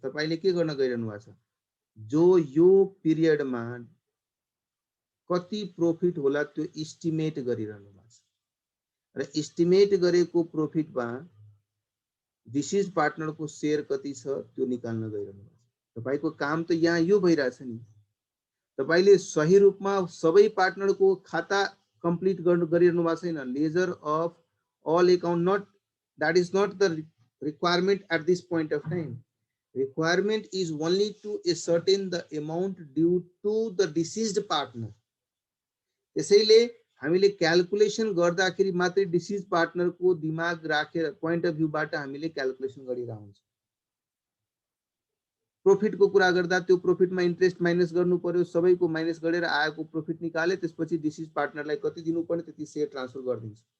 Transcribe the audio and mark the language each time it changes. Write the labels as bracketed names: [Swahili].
[Nepali] तपाईले के गर्न गइरहनु भएको छ? जो यो पिरियडमा कति प्रॉफिट होला त्यो एस्टिमेट गरिरहनु भएको छ र एस्टिमेट गरेको प्रॉफिटमा डिसिज पार्टनरको शेयर कति छ त्यो निकाल्न गइरहनु भएको छ। तपाईको काम त यहाँ यो भइराछ नि। तपाईले सही रूपमा सबै पार्टनरको खाता कम्प्लिट गरिरहनु भएको छैन। [English] Ledger of all account, not that is not the requirement at this point of time. Requirement is only to ascertain the amount due to the deceased partner. [Nepali] त्यसैले हामीले क्याल्कुलेसन गर्दाखेरि मात्रै डिसिज पार्टनर को दिमाग राखेर [English] point of view [Nepali] बाट हामीले calculation गरिरहेको हुन्छ। प्रॉफिट को कुरा गर्दा त्यो प्रॉफिटमा इन्ट्रेस्ट माइनस गर्नु पर्यो, सबैको माइनस गरेर आएको प्रॉफिट निकाले त्यसपछि डिसिज पार्टनरलाई कति दिनुपर्ने त्यति शेयर ट्रान्सफर गरिदिन्छ।